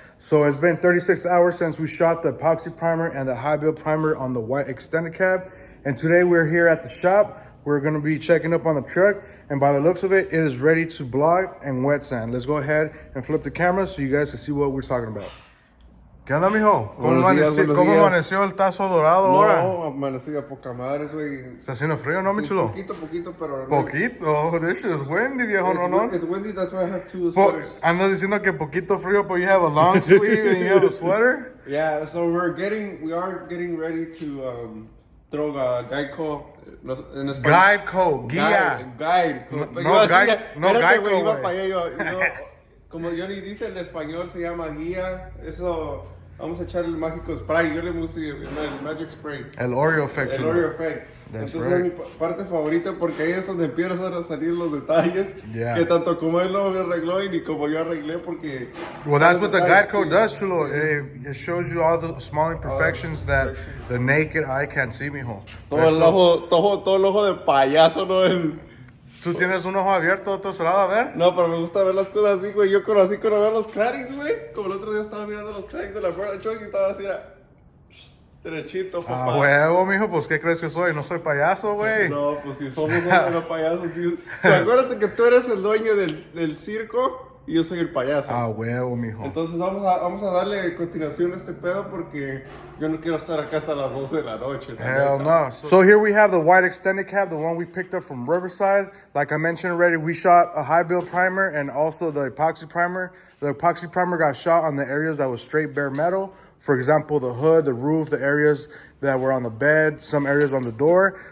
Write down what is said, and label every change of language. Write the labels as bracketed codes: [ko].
[en] So it's been 36 hours since we shot the epoxy primer and the high build primer on the white extended cab. And today we're here at the shop. We're gonna be checking up on the truck. And by the looks of it, it is ready to block and wet sand. Let's go ahead and flip the camera so you guys can see what we're talking about. [es] ¿Qué onda, mijo? ¿Cómo amaneció el tazo dorado ahora? No, amaneció a poca madre, güey. ¿Está haciendo frío, no, mi chulo? Poquito, pero... Poquito, [en] this is windy, [es] viejo, no? [en] It's windy, that's why I have two sweaters. [es] Andas diciendo que poquito frío, [en] but you have a long sleeve and you have a sweater? Yeah, so we are getting ready to throw a Geico [es] en español. Geico, guía. [en] Guide. [es] No Geico, iba para allá, como Johnny dice, en español se llama guía. Eso, vamos a echar el mágico spray. Yo le puse el [en] magic spray. [es] El Oreo effect. El Oreo effect. [en] That's [es] Entonces [en] right. [es] es mi parte favorita porque ahí es donde empiezan a salir los detalles que tanto como él lo arregló y ni como yo arreglé porque... [en] Well, that's what the guide code does, chulo. It shows you all the small imperfections that the naked eye can't see, mijo. [es] Todo el ojo de payaso, ¿no? ¿Tú tienes un ojo abierto, otro cerrado? A ver. No, pero me gusta ver las cosas así, güey. Yo conocí cuando veo los claddings, güey. Como el otro día estaba mirando los claddings de la Ford Truck y estaba así, derechito, papá. Ah, huevo, mijo, pues ¿qué crees que soy? No soy payaso, güey. No, pues si somos uno de los payasos, tío. Acuérdate que tú eres el dueño del circo y yo soy el payaso. Ah, huevo, mijo. Entonces vamos a darle continuación a este pedo porque yo no quiero estar acá hasta las 12 de la noche. [en] Hell no. So here we have the white extended cab, the one we picked up from Riverside. Like I mentioned already, we shot a high build primer and also the epoxy primer. The epoxy primer got shot on the areas that was straight bare metal. For example, the hood, the roof, the areas that were on the bed, some areas on the door.